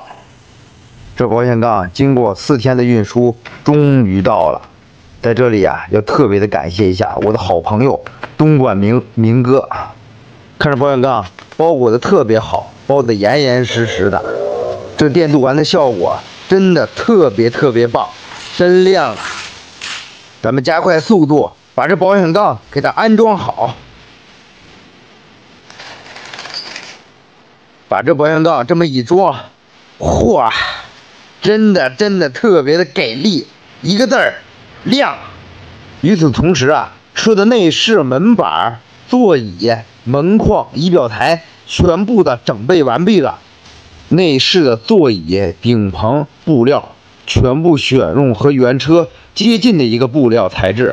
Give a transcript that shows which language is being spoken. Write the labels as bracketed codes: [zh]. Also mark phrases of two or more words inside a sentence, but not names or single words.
[zh] 這保險槓經過4天的運輸，終於到了。在這裡啊，要特別的感謝一下我的好朋友東莞明哥。看着保險槓包裹的特別好，包得严严實實的。這電鍍完的效果真的特別棒，真亮啊！咱們加快速度，把這保險槓給它安装好。把这保险槓这麼一裝，嚯，真的特別的給力，一個字兒亮。與此同時啊，車的內飾、門板、座椅、門框、儀表台全部的整備完畢了。內飾的座椅、頂棚布料全部選用和原車接近的一個布料材質。